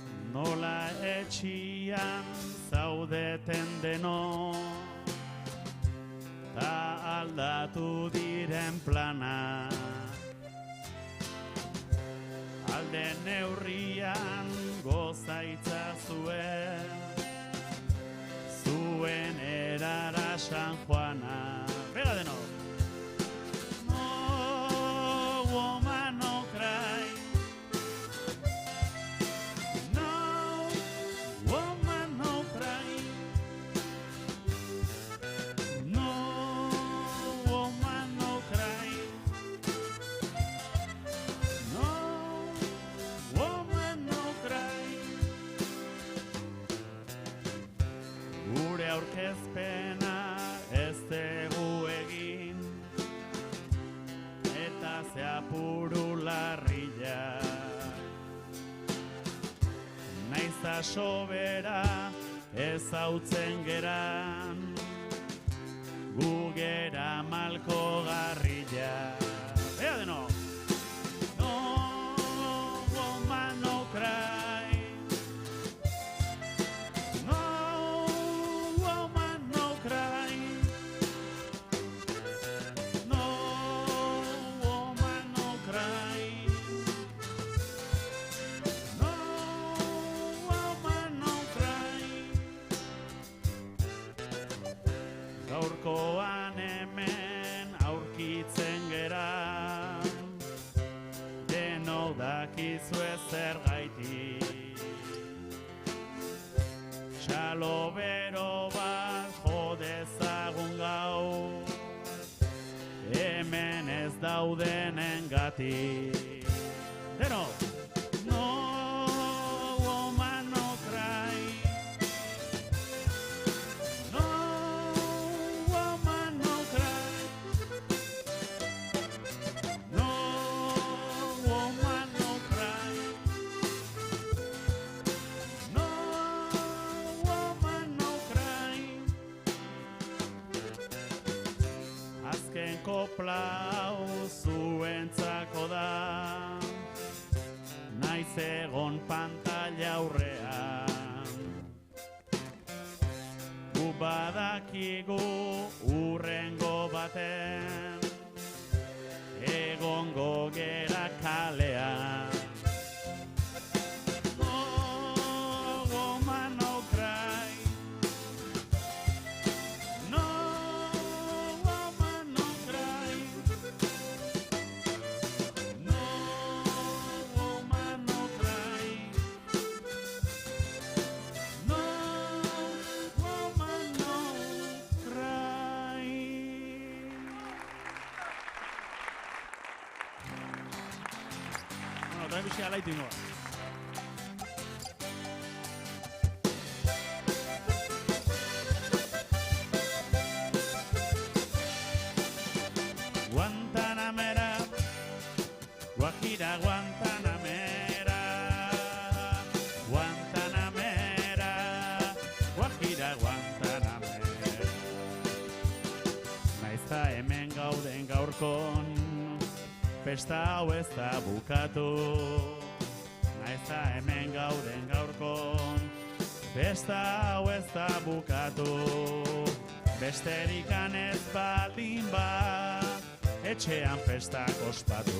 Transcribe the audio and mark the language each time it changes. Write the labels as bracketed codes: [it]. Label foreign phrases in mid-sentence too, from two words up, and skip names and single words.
[eu] nola etxian zaudeten deno, ta aldatu diren plana. Alde neurrian gozaitza zuen erara San Juana. Bega deno! [en] No woman no cry, no woman no cry, no woman no cry, no woman no cry. [eu] Gure aurkezpena ez dugu egin, eta ze apuru larria. Naiz sobera ez hautzen geran, gu gera malko garrila. Ea deno! [en] No woman no cry, no woman no cry, no woman no cry, no woman no cry. [eu] Gaurkoan hemen aurkitzen gera, denok dakizue zergaitik. Txalo bero bat jo dezagun gaur, hemen ez daudenengatik. Deno! [en] No woman no cry, no woman no cry, no woman no cry, no woman no cry. [eu] Azken kopla hau zuentzako da, naiz egon pantalla aurrean. Gu badakigu urrengo baten, egongo gera kalean. [en] No woman no cry, no woman no cry, no woman no cry, no woman no cry. [es] Bueno, otra vez [eu] ala itingoa. [es] Guantanamera, Guajira Guantanamera, Guantanamera, Guajira Guantanamera. [eu] Naizta hemen gauden gaurkon, festa hau ez da bukatu. Naizta hemen gauden gaurkon, festa hau ez da bukatu. Besterik ez baldin ba, etxean festak ospatu.